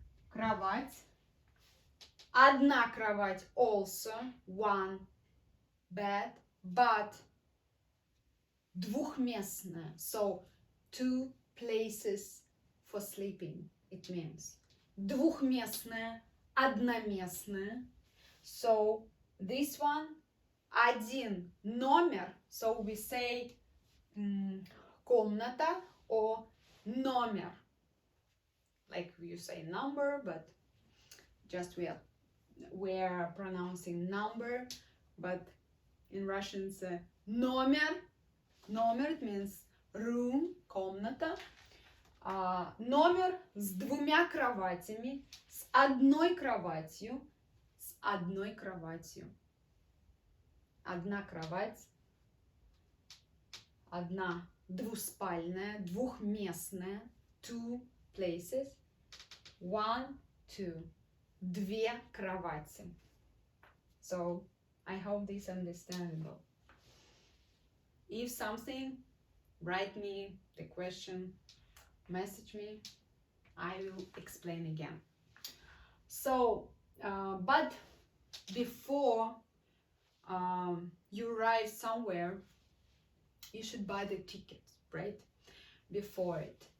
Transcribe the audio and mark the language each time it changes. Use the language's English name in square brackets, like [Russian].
[Russian] Кровать. Одна кровать, [English] also one bed, but [Russian] двухместная. [English] So two places for sleeping, it means. [Russian] Двухместная, одноместная. [English] So this one, [Russian] один номер. [English] So we say комната or номер. Like you say number, but just we are pronouncing number, but in Russian it's номер. Номер, it means room, комната. [Russian] Номер с двумя кроватями, с одной кроватью, одна кровать, одна двуспальная, двухместная, [English] two places, [Russian] 1, 2, две кровати. [English] So I hope this is understandable. If something, write me the question, message me, I will explain again. So but before you arrive somewhere, you should buy the tickets, right? Before it.